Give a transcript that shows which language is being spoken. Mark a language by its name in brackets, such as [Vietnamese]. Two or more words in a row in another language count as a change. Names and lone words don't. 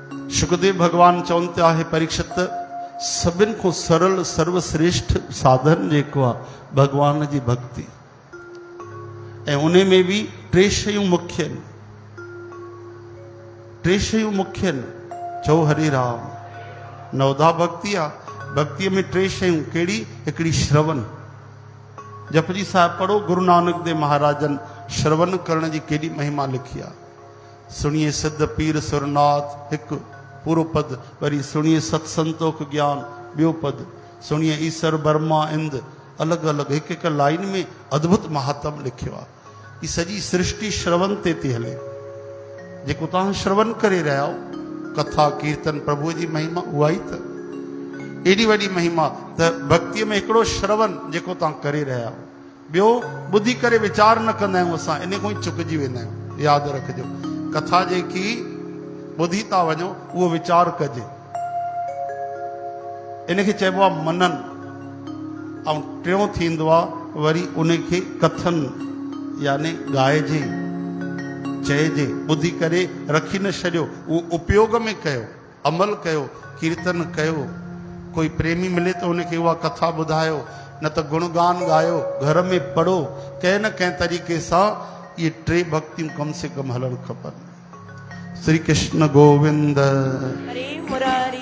[Sindhi] सुखदेव भगवान चवनि था है परीक्षित सभिनि को सरल सर्वश्रेष्ठ साधन जेको आहे भगवान जी भक्ति ऐं उन में भी टे शयूं मुख्य आहिनि टे शयूं मुख्य आहिनि चओ हरे राम नवधा भक्ति आहे भक्ति में टे शयूं कहिड़ी हिकिड़ी श्रवण जपजी साहिब पढ़ो गुरु नानक देव महाराजन श्रवण करण जी केॾी महिमा लिखी आहे [Punjabi] ਸੁਣਿਐ ਸਿਧ ਪੀਰ ਸੁਰਨਾਥ [Sindhi] एक पूरो पद वरी [Punjabi] ਸੁਣਿਐ ਸਤਸੰਤੋਖ ਗਿਆਨ [Sindhi] ॿियो पद [Punjabi] ਸੁਣਿਐ ਈਸਰ ਬਰਮਾ ਇੰਦ [Sindhi] अलग अलग एक एक लाइन में अद्भुत महात्म लिखियो आहे ई सॼी सृष्टि श्रवण ते थी हले जेको तव्हां श्रवण करे रहिया आहियो कथा कीर्तन प्रभु जी महिमा उहा ई त एडी वडी महिमा त भक्ति में हिकिड़ो श्रवण जेको तव्हां करे रहिया आहियो ॿियो ॿुधी करे वीचार न कंदा आहियूं असां इन खां ई चुकिजी वेंदा आहियूं यादि रखिजो कथा जेकी ॿुधी था वञो उहो वीचार कजे इनखे चइबो आहे मनन ऐं टियों थींदो आहे वरी उनखे कथन यानी ॻाइजे चइजे ॿुधी करे रखी न छॾियो उहो उपयोग में कयो अमल कयो कीर्तन कयो कोई प्रेमी मिले तो उनखे उहा कथा ॿुधायो न त गुणगान ॻायो घर में पढ़ो कंहिं न कंहिं तरीक़े सां ये टे भक्तियूं कम से कम हलणु खपनि श्री कृष्ण गोविंद हरे मुरारी।